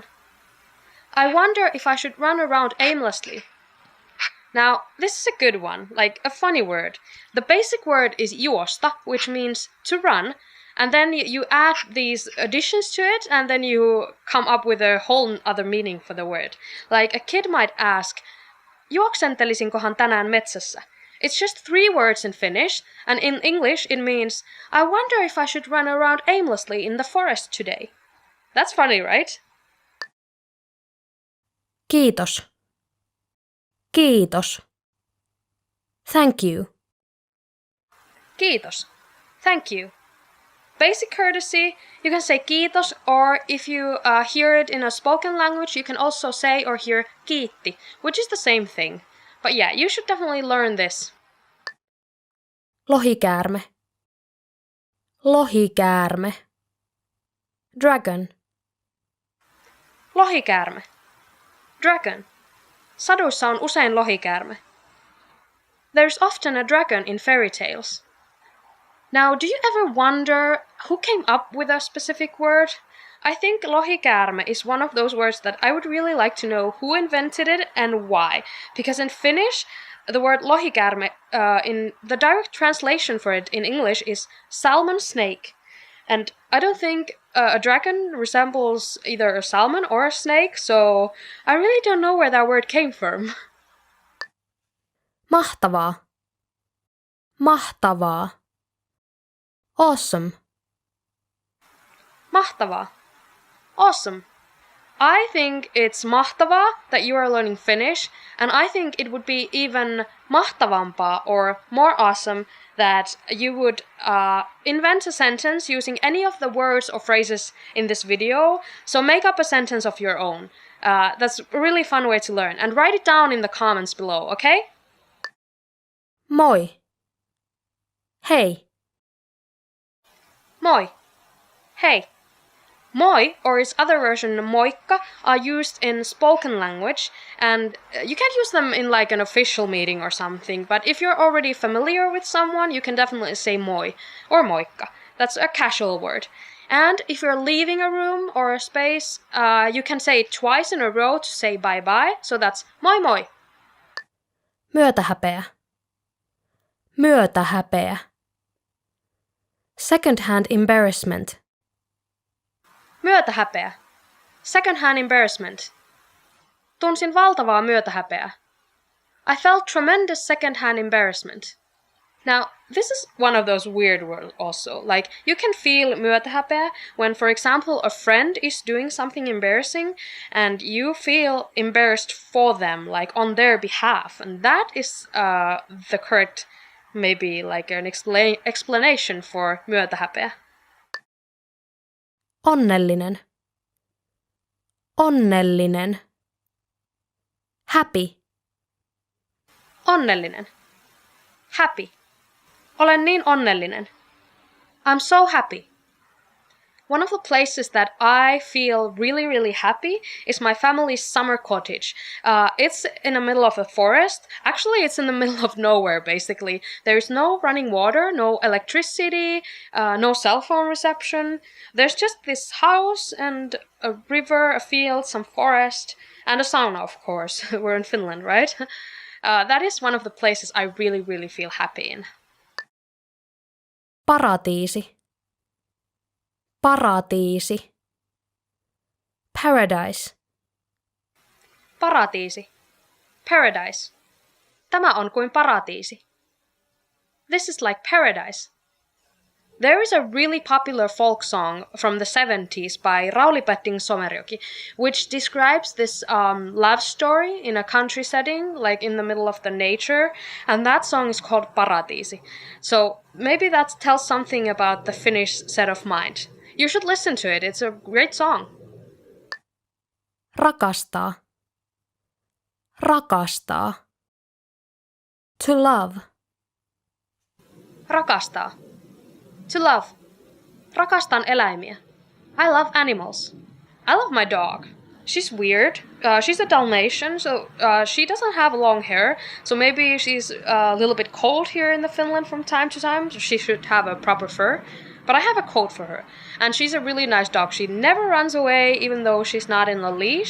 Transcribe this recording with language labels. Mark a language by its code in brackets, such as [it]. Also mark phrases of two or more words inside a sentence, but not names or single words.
[en] I wonder if I should run around aimlessly. Now, this is a good one, like a funny word. The basic word is juosta, which means to run, and then you add these additions to it, and then you come up with a whole other meaning for the word. Like a kid might ask, [fi] juoksentelisinkohan tänään metsässä? [en] It's just 3 words in Finnish, and in English it means, I wonder if I should run around aimlessly in the forest today. That's funny, right? [fi] Kiitos. Kiitos. [en] Thank you. Kiitos. Thank you. Basic courtesy, you can say kiitos, or if you hear it in a spoken language, you can also say or hear kiitti, which is the same thing. But yeah, you should definitely learn this. [fi] Lohikäärme. Lohikäärme. [en] Dragon. [fi] Lohikäärme. Dragon. Saduissa on usein lohikäärme. [en] There's often a dragon in fairy tales. Now, do you ever wonder who came up with a specific word? I think lohikäärme is one of those words that I would really like to know who invented it and why. Because in Finnish, the word lohikäärme, in the direct translation for it in English is salmon snake. And I don't think a dragon resembles either a salmon or a snake, so I really don't know where that word came from. [fi] Mahtavaa. Mahtavaa. [en] Awesome. [fi] Mahtavaa. [en] Awesome. I think it's mahtavaa that you are learning Finnish, and I think it would be even mahtavampaa or more awesome that you would invent a sentence using any of the words or phrases in this video. So make up a sentence of your own. That's a really fun way to learn. And write it down in the comments below, okay? [fi] Moi. Hei. Moi. Hey. Moi, [en] or its other version moikka, are used in spoken language, and you can't use them in like an official meeting or something, but if you're already familiar with someone, you can definitely say moi or moikka. That's a casual word. And if you're leaving a room or a space, you can say it twice in a row to say bye-bye, so that's [fi] moi moi. Myötähäpeä. Myötähäpeä. [en] Second-hand embarrassment. [fi] Myötähäpeä. [en] Second-hand embarrassment. [fi] Tunsin valtavaa myötähäpeää. [en] I felt tremendous second-hand embarrassment. Now, this is one of those weird words also. Like, you can feel myötähäpeä when, for example, a friend is doing something embarrassing and you feel embarrassed for them, like on their behalf. And that is the correct, maybe like an explanation for myötähäpeä. [fi] Onnellinen. Onnellinen. [en] Happy. [fi] Onnellinen. Happy. Olen niin onnellinen. [en] I'm so happy. One of the places that I feel really, really happy is my family's summer cottage. It's in the middle of a forest. Actually, it's in the middle of nowhere, basically. There's no running water, no electricity, no cell phone reception. There's just this house and a river, a field, some forest, and a sauna, of course. We're in Finland, right? That is one of the places I really, really feel happy in. [fi] Paratiisi. Paratiisi. [en] Paradise. [fi] Paratiisi. Paradise. Tämä on kuin paratiisi. [en] This is like paradise. There is a really popular folk song from the 70s by Rauli Petting Somerjoki, which describes this love story in a country setting, like in the middle of the nature, and that song is called Paratiisi. So maybe that tells something about the Finnish set of mind. You should listen to it, it's a great song. [fi] Rakastaa. Rakastaa. [en] To love. Rakastaa. To love. [fi] Rakastan eläimiä. [en] I love animals. I love my dog. She's weird. She's a Dalmatian, so she doesn't have long hair. So maybe she's a little bit cold here in the Finland from time to time. So she should have a proper fur. But I have a coat for her. And she's a really nice dog. She never runs away even though she's not in a leash.